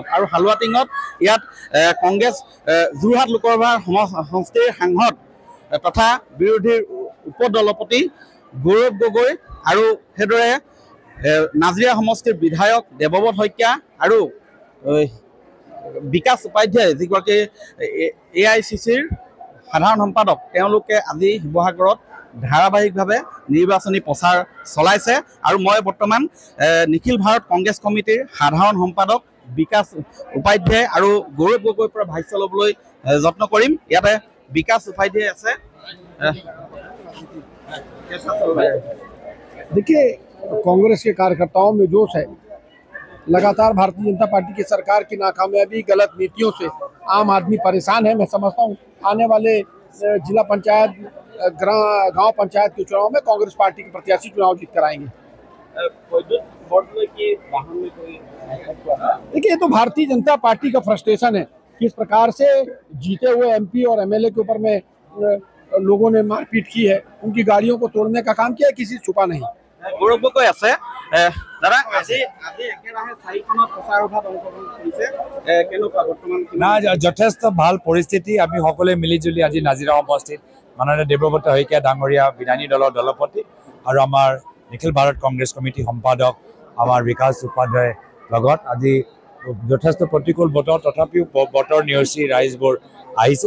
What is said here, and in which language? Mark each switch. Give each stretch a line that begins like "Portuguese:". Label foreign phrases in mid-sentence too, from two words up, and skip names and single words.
Assamese: আৰু হালুৱাটিঙত ইয়াত কংগ্ৰেছ যোৰহাট লোকসভাৰ সমষ্টিৰ সাংসদ তথা বিৰোধীৰ উপদলপতি গৌৰৱ গগৈ আৰু সেইদৰে নাজিৰা সমষ্টিৰ বিধায়ক দেৱব্ৰত শইকীয়া আৰু বিকাশ উপাধ্যায় যিগৰাকী AICCৰ সাধাৰণ সম্পাদক, তেওঁলোকে আজি শিৱসাগৰত ধাৰাবাহিকভাৱে নিৰ্বাচনী প্ৰচাৰ চলাইছে। আৰু মই বৰ্তমান নিখিল ভাৰত কংগ্ৰেছ কমিটিৰ সাধাৰণ সম্পাদক বিকাশ উপাধ্যায় আৰু গৌৰৱ গগৈৰ পৰা ভাষ্য ল'বলৈ যত্ন কৰিম। ইয়াতে বিকাশ উপাধ্যায় আছে।
Hindi: देखिए, कांग्रेस के कार्यकर्ताओं में जोश है। लगातार भारतीय जनता पार्टी की सरकार की नाकामयाबी, गलत नीतियों से आम आदमी परेशान है। मैं समझता हूँ आने वाले जिला पंचायत, गांव पंचायत के चुनाव में कांग्रेस पार्टी के प्रत्याशी चुनाव जीत कर आएंगे। देखिए, ये तो भारतीय जनता पार्टी का फ्रस्ट्रेशन है। किस प्रकार से जीते हुए MP और MLA के ऊपर में लोगों ने मारपीट की है, उनकी गाड़ियों को तोड़ने का काम किया है, किसी छुपा नहीं।
Assamese: गौरव गगৈ আছে দাদা, আজি একেৰাহে 4খনত প্ৰচাৰ সভাত অংশগ্ৰহণ কৰিছে, কেনেকুৱা বৰ্তমান? না, যথেষ্ট ভাল পৰিস্থিতি। আমি সকলোৱে মিলিজুলি আজি নাজিৰা সমষ্টিত মাননীয় দেৱব্ৰত শইকীয়া ডাঙৰীয়া বিধায়িনী দলৰ দলপতি আৰু আমাৰ নিখিল ভাৰত কংগ্ৰেছ কমিটি সম্পাদক আমাৰ বিকাশ উপাধ্যায়ৰ লগত আজি যথেষ্ট প্ৰতিকূল বতৰ, তথাপিও বতৰ নেওচি ৰাইজবোৰ আহিছে।